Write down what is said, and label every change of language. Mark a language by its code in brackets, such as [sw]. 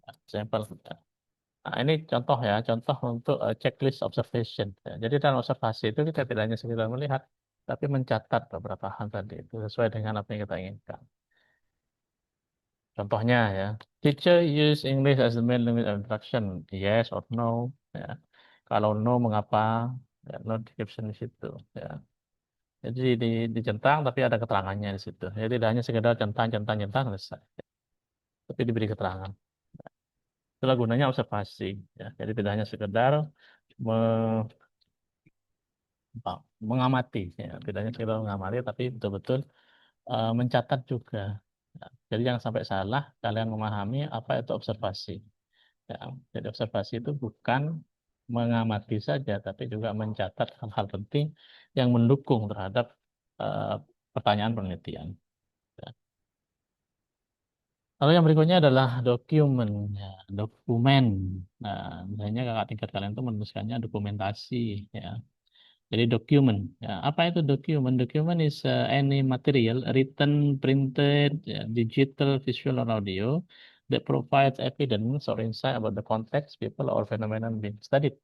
[id] Sampel. Ya. Nah, ini contoh ya, contoh untuk checklist observation. Ya. Jadi dalam observasi itu kita tidak hanya sekedar melihat, tapi mencatat beberapa hal tadi itu sesuai dengan apa yang kita inginkan. Contohnya ya, [en] teacher use English as the main language of instruction, yes or no. [id] Ya. Kalau no, mengapa? Ya, [en] no description [id] di situ. Ya. Jadi dicentang tapi ada keterangannya di situ. Jadi tidak hanya sekedar centang, centang, centang selesai, tapi diberi keterangan. Itulah gunanya observasi. Ya. Jadi tidak hanya sekedar me- mengamati, ya. Tidak hanya sekedar mengamati, tapi betul-betul mencatat juga. Ya. Jadi jangan sampai salah kalian memahami apa itu observasi. Ya, jadi observasi itu bukan mengamati saja, tapi juga mencatat hal-hal penting yang mendukung terhadap eh, pertanyaan penelitian. Ya. Lalu yang berikutnya adalah dokumen. Ya, dokumen. Nah, misalnya kakak tingkat kalian itu menuliskannya dokumentasi. Ya. Jadi dokumen. Ya, apa itu dokumen? [en] Dokumen is any material written, printed, [id] ya, [en] digital, visual, or audio that provides evidence or insight about the context, people, or phenomenon being studied.